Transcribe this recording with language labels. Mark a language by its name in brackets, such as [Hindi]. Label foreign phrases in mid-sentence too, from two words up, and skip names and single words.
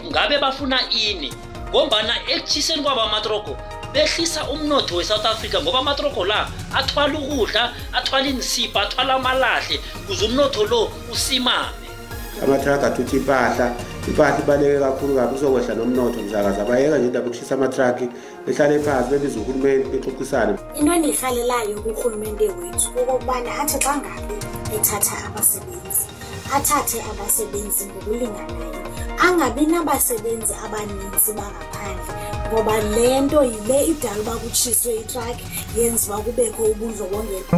[Zulu] ngabe bafuna ini ngombana ekuchiseni kwaba amatroko behlisa umnotho weSouth Africa ngoba amatroko la athwala ukudla athwala insipho athwala amalahle kuze umnotho lo usimame amatraka athuthi impahla ibaleke kakhulu kabi uzokwehla nomnotho mzakaza bayeka nje indaba yokushisa amatraki behlale phansi bebiza uhulumeni bexoxisana [Xhosa] into enihlalelayo kuhulumende wethu ukubana athi xa ngabe ethatha abasebenzi athathe abasebenzi ngokulinganayo angabi nabasebenzi abaninzi bangaphandle ngoba lento yile idala bakutshiswe itrack yenziwa kubekho ubundlobongela